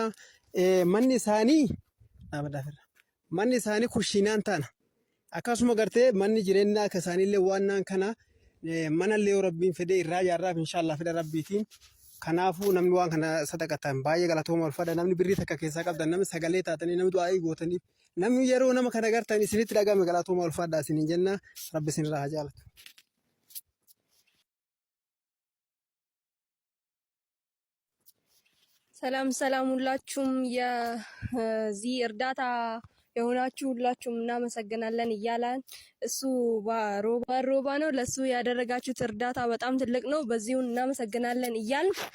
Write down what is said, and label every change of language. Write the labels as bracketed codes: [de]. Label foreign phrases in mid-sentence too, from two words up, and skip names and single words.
[om] Manni isaanii kushiinaan taana akkasuma gartee manni jireenyaa akka isaaniillee waan kana manallee yoo rabbiin fedee irraa ijaarraaf inshaallah fedha rabbiitiin kanaafuu namni waan kana sadaqatan baay'ee galatooma ulfaadha namni birrii takka keessaa qabdan namni sagalee taatanii namni du'aa'ii gootaniif namni yeroo nama kana gartan isinitti dhagame galatooma ulfaadhaa isin jenna rabbi isinirraa haa jaalatu. [am] ሰላም ሰላም ሁላችሁም የዚህ እርዳታ የሆናችሁ ሁላችሁም እናመሰግናለን እያለን እሱ ሮባ ነው ለሱ ያደረጋችሁት እርዳታ በጣም ትልቅ ነው። በዚሁ እናመሰግናለን እያልን